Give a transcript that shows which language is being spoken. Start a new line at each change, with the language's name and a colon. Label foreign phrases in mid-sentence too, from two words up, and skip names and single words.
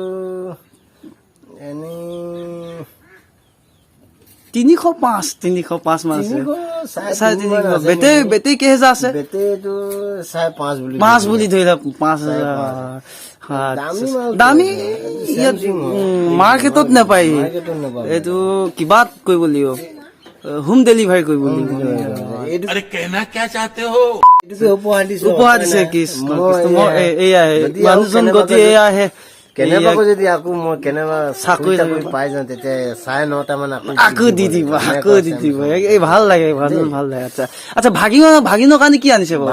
Assamese: 305 মান আছে 3.5 বেটেৰী কেইহাজাৰ আছে বেটেৰীটো 5.5 বুলি ধৰিলে 5,000 দামী ইয়াত মাৰ্কেটত নাপায় এইটো কিবা কৰিব লাগিব
English: home delivery
Assamese: কৰিব লাগিব এইটো
Hindi: अरे कहना क्या चाहते हो
Assamese: এইটোকে উপহাৰ দিছো উপহাৰ দিছে কৃষ্ণ এয়া মানুহজন গতি এয়া আহে কেনেবাকৈ যদি আকৌ মই কেনেবা চাকৰি চাকৰি পাই যাওঁ তেতিয়া 9:30 মান আকৌ দি দিব এই ভাল লাগে ভাল লাগে আচ্ছা আচ্ছা ভাগিনৰ কাৰণে কি আনিছে বাৰু